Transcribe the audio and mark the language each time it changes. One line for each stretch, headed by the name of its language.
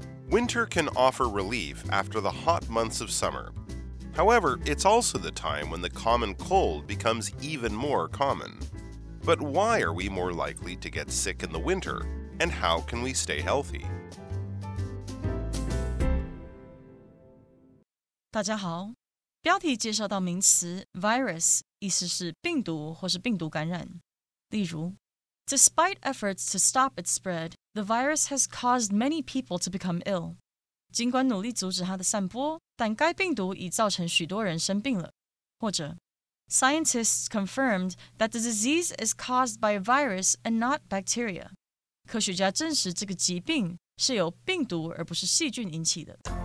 English: Winter can offer relief after the hot months of summer. However, it's also the time when the common cold becomes even more common. But why are we more likely to get sick in the winter, and how can we stay healthy?
Chinese: 大家好，标题介绍到名词 virus， 意思是病毒或是病毒感染。例如
English: Despite efforts to stop its spread, the virus has caused many people to become ill.
Chinese: 尽管努力阻止它的散播，但该病毒已造成许多人生病了。或者
English: Scientists confirmed that the disease is caused by a virus and not bacteria.
Chinese: 科学家证实这个疾病是由病毒而不是细菌引起的。